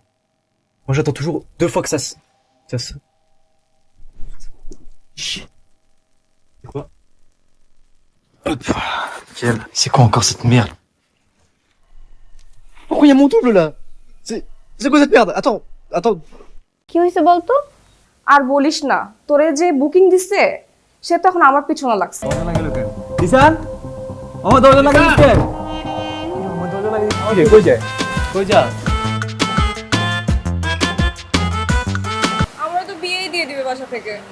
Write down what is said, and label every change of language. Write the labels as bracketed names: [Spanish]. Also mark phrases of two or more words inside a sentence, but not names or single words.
[French] Moi j'attends toujours 2 fois que ça se... Shit. C'est quoi? Hop. C'est quoi encore cette merde? Pourquoi il y a mon double là? C'est quoi cette merde? Attends. [Bangla] কি হইছে বলতো? আর বলিস না, তোরে যে বুকিং দিছে সে তো এখন আমার পিছনে লাগছে। দিশান আমার দরজা লাগিয়ে দিতে। আমার দরজা লাগিয়ে দিতে। কই যায়? কই যা? আমরা তো বিয়েই দিয়ে দিবে বাসা থেকে।